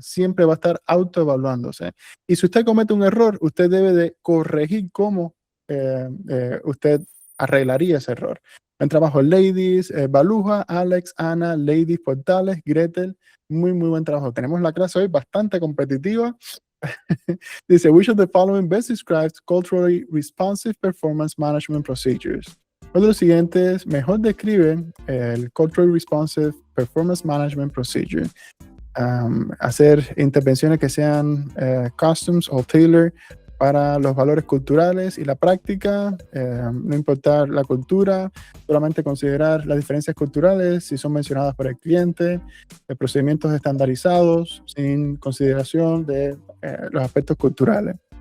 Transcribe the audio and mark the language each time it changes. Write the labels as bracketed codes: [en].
[es] Siempre va a estar autoevaluándose. Y si usted comete un error, usted debe de corregir cómo usted arreglaría ese error. En trabajo, ladies, Baluja, Alex, Ana, ladies, Portales, Gretel. Muy, muy buen trabajo. Tenemos la clase hoy bastante competitiva. Dice, [en] which of the following best describes culturally responsive performance management procedures? [es] ¿Cuál de los siguientes mejor describe el [en] culturally responsive performance management procedure? [es] Hacer intervenciones que sean customs o tailor para los valores culturales y la práctica, no importar la cultura, solamente considerar las diferencias culturales si son mencionadas por el cliente, procedimientos estandarizados sin consideración de los aspectos culturales.